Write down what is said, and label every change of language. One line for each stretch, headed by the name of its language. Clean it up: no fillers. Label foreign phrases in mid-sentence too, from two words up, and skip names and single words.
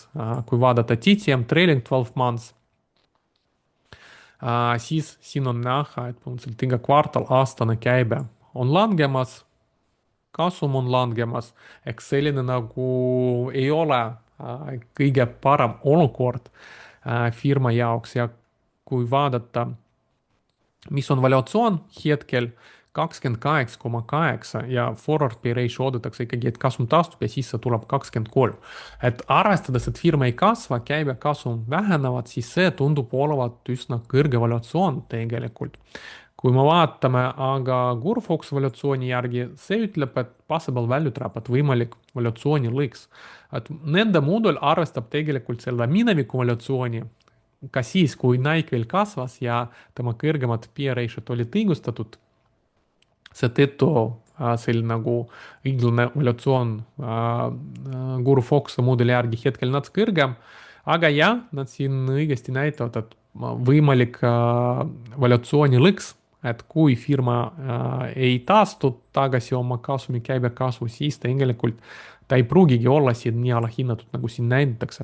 Estonian: Kui vaadata
English: TTM trailing 12 months,
Estonian: siis siin on näha, et põhimõtteliselt iga kvartal aastane käibe on langemas, kasum on langemas, eks selline nagu ei ole kõige parem olukord firma jaoks ja kui vaadata, mis on valuatsioon hetkel 28,8 ja
English: forward pay ratio
Estonian: oodatakse ikkagi, et kasum taastub ja siis see tuleb 23. Et arvestades, et firma ei kasva, käibe kasum vähenevad, siis see tundub olevat üsna kõrge valuatsioon tegelikult. Kui me vaatame aga Gurfox valuatsiooni järgi, see ütleb, et
English: possible value trap,
Estonian: et võimalik valuatsiooni lõiks. Et nende mudel arvestab tegelikult selle mineviku valuatsiooni, ka siis, kui Nike veel kasvas ja tema kõrgemad P ratio'd olid õigustatud, seetõttu selline nagu õiglane valuatsioon Gurfox mudeli järgi hetkel natuke kõrgem, aga jah, nad siin õigesti näitavad, et võimalik valuatsiooni lõks, et kui firma ei taastu tagasi oma kasumi käibekasvu, siis tegelikult ta ei pruugigi olla siin nii alahinnatud, nagu siin näidatakse.